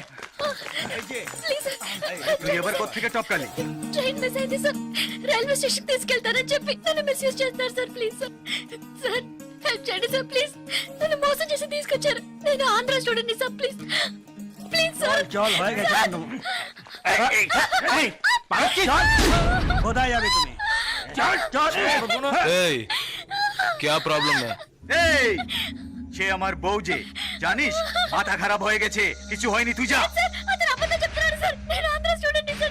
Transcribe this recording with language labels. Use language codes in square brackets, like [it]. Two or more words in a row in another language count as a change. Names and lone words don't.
[bn] এই যে, [te] ప్లీజ్ సార్. [bn] তুই এবার কোত্থেকে টপকালি? [te] ట్రైన్ మిస్ అయింది సార్. రైల్వే స్టేషన్ తీసుకెళ్తారని చెప్పి నన్ను మిస్యూజ్ చేస్తున్నారు సార్. ప్లీజ్ సార్. సార్, హెల్ప్ చేయండి సార్ ప్లీజ్. నన్ను మోసం చేసి తీసుకొచ్చారు. నేను ఆంధ్ర స్టూడెంట్ సార్ [en] please please [te] సార్. [hi] क्या प्रॉब्लम है? [bn] সে আমার বউ যে জানিস মাথা খারাপ হয়ে গেছে কিছু হয়নি তুই যা [te] సార్ అతను అబద్ధం చెప్తున్నాడు సార్. నేను ఆంధ్ర స్టూడెంట్ సార్.